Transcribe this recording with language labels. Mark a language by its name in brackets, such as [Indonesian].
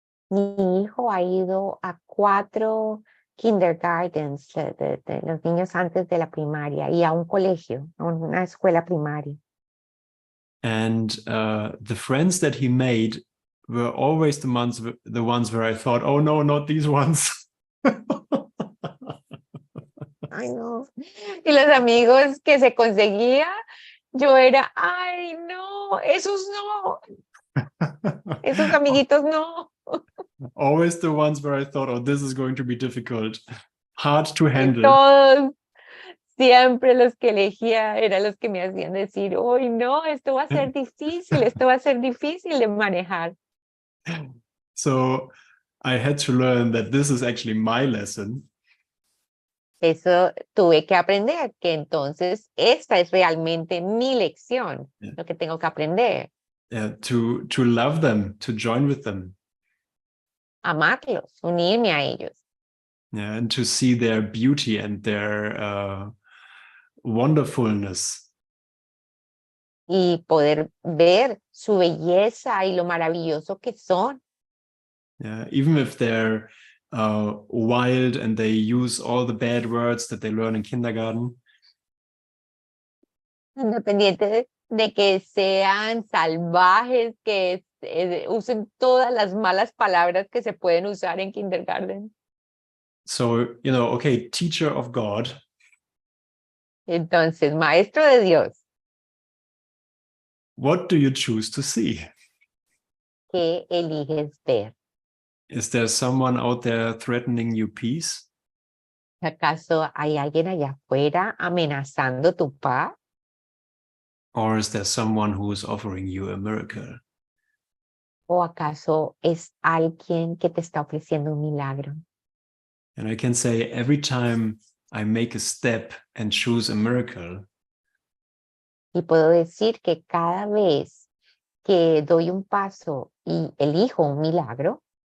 [Spanish] Mi hijo ha ido a 4 kindergartens de los niños antes de la primaria y a un colegio, a una escuela primaria. [English] And the friends that he made were always the ones where I thought, oh no, not these ones. [Spanish] Ay, no. Y los amigos que se conseguía, yo era, ay, no, esos no, esos amiguitos no. [English] Always the ones where I thought, oh, this is going to be difficult, hard to [Spanish] Y [English] handle. [Spanish] todos, siempre los que elegía eran los que me hacían decir, ay, no, esto va a ser difícil de manejar. [English] So I had to learn that this is actually my lesson. [Spanish] Eso tuve que aprender, que entonces esta es realmente mi lección, lo que tengo que aprender. [English] To love them, to join with them. [Spanish] Amarlos, unirme a ellos. [English] And to see their beauty and their wonderfulness. [Spanish] Y poder ver su belleza y lo maravilloso que son. [English] Even if they're wild and they use all the bad words that they learn in kindergarten. [Spanish] Independiente de que sean salvajes, que usen todas las malas palabras que se pueden usar en kindergarten. [English] So, okay, teacher of God. [Spanish] Entonces, maestro de Dios. [English] What do you choose to see? [Spanish] ¿Qué eliges ver? [English] Is there someone out there threatening you peace? [Spanish] ¿Acaso hay alguien allá afuera amenazando tu paz? [English] Or is there someone who is offering you a miracle? [Spanish] ¿O acaso es alguien que te está ofreciendo un milagro? [English] And I can say every time I make a step and choose a miracle, [Spanish] y puedo decir que cada vez que doy un paso y elijo un milagro,